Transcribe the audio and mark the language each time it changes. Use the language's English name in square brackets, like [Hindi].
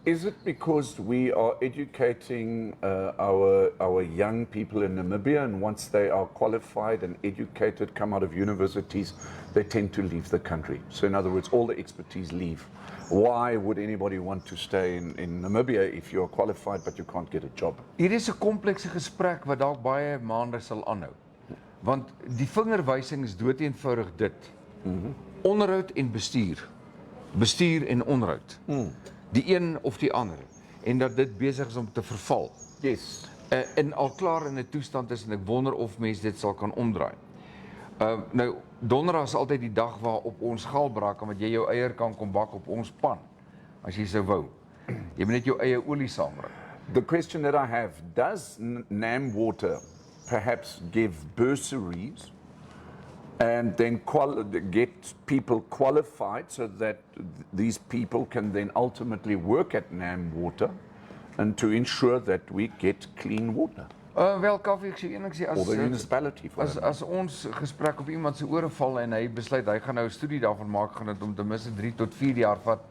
[English] Is it because we are educating our young people in Namibia, and once they are qualified and educated, come out of universities, they tend to leave the country? So in other words, all the expertise leave. Why would anybody want to stay in Namibia if you're qualified but you can't get a job? [Afrikaans] Hier is 'n komplekse gesprek wat dalk baie maande sal aanhou. Want die vingerwysing is doeteenvoudig dit. Onderhoud en bestuur. Bestuur en onderhoud. Die een of die ander. En dat dit besig is om te verval. [English] Yes. [Afrikaans] En al klaar in 'n toestand is en ek wonder of mense dit sal kan omdraai. Nou, donderdag is altyd die dag waarop ons galbraak en wat jy jou eier kan kom bak op ons pan, as jy sou wou. Jy moet net jou eie olie saambring. [English] The question that I have, does NAM Water perhaps give bursaries and then get people qualified so that these people can then ultimately work at NAM Water and to ensure that we get clean water? [Afrikaans] Wel, Kaufeee, ek sê enig sê, [English] Or the municipality for that. [Afrikaans] as ons gesprek op iemand se ore val en hy besluit hy gaan nou 'n studie daarvan maak, gaan dit om ten minste 3 tot 4 jaar vat.